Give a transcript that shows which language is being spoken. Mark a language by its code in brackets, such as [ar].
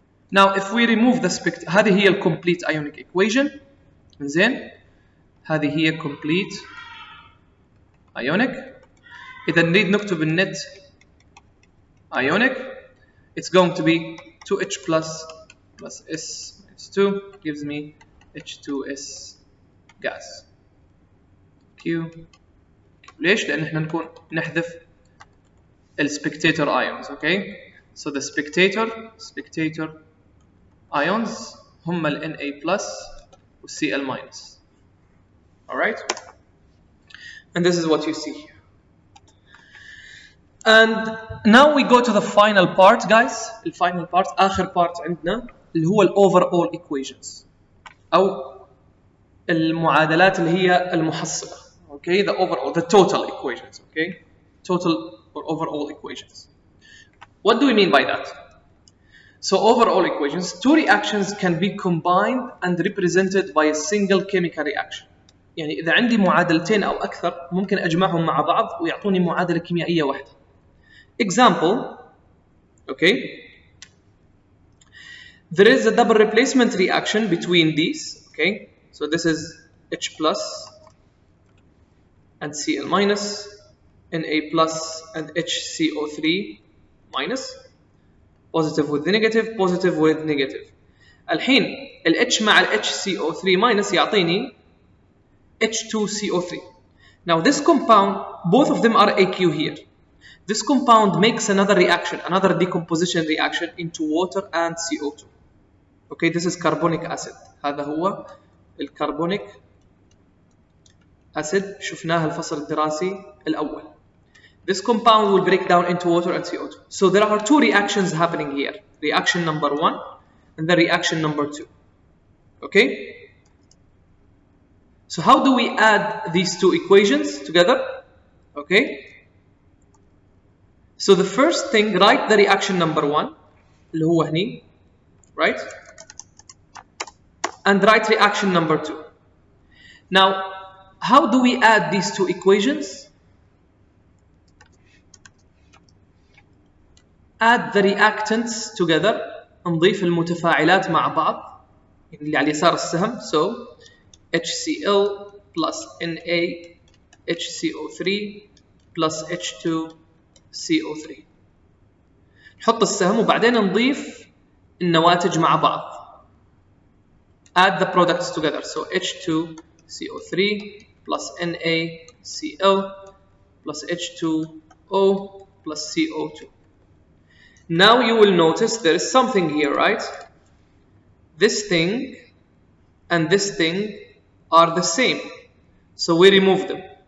[en] Now if we remove the [ar] هذه هي [en] complete ionic equation. [ar] زين هذه هي complete ionic. إذا نريد نكتب النت [en] ionic, it's going to be 2H plus S minus 2 gives me H2S gas. Q. [ar] ليش؟ لأن احنا نكون نحذف spectator ions, okay? [en] So the spectator ions [ar] هم ال [en] Na plus و Cl minus. Alright? And this is what you see here. And now we go to the final part, guys. The final part, [ar] آخر part عندنا اللي هو [en] overall equations [ar] أو المعادلات اللي هي المحصلة. [en] Okay, the total equations. Okay, total or overall equations. What do we mean by that? So overall equations, two reactions can be combined and represented by a single chemical reaction. [ar] يعني إذا عندي معادلتين أو أكثر ممكن أجمعهم مع بعض ويعطوني معادلة كيميائية واحدة. [en] Example, okay, there is a double replacement reaction between these, okay, so this is H plus and Cl minus, Na plus and HCO3 minus, positive with negative, positive with negative. [ar] الحين ال H مع ال HCO3 minus يعطيني H2CO3. [en] Now this compound, both of them are AQ here. This compound makes another reaction, another decomposition reaction into water and CO2. Okay, this is carbonic acid. [ar] هذا هو الكربونيك acid شفناها الفصل الدراسي الأول. [en] This compound will break down into water and CO2. So there are two reactions happening here. Reaction number 1 and then reaction number 2. Okay? So how do we add these two equations together? Okay? So the first thing, write the reaction number 1 [ar] اللي هو هني, [en] right? And write reaction number 2. Now, how do we add these two equations? Add the reactants together. [ar] نضيف المتفاعلات مع بعض اللي على يسار السهم. [en] So HCl plus Na HCO3 plus H2CO3. [ar] نحط السهم وبعدين نضيف النواتج مع بعض. [en] Add the products together. So H2CO3 plus NaCl plus H2O plus CO2. Now you will notice there is something here, right? This thing and this thing are the same. So we remove them.